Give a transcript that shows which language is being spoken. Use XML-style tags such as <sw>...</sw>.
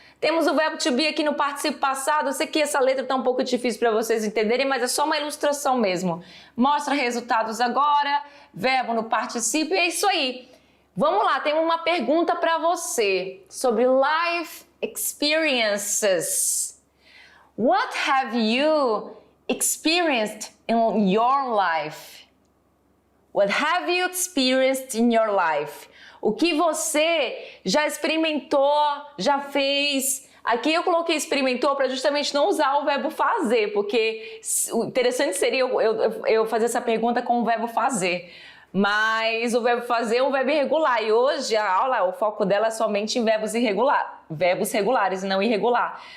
<pt>Temos o verbo to be aqui no particípio passado, eu sei que essa letra está um pouco difícil para vocês entenderem, mas é só uma ilustração mesmo. Mostra resultados agora, verbo no particípio, e é isso aí. Vamos lá, tem uma pergunta para você sobre life experiences.</pt> <en>What have you experienced in your life? What have you experienced in your life?</en> <pt>O que você já experimentou, já fez? Aqui eu coloquei experimentou para justamente não usar o verbo fazer, porque o interessante seria eu fazer essa pergunta com o verbo fazer. Mas o verbo fazer é um verbo irregular e hoje a aula, o foco dela é somente em verbos regulares e não irregular.</pt>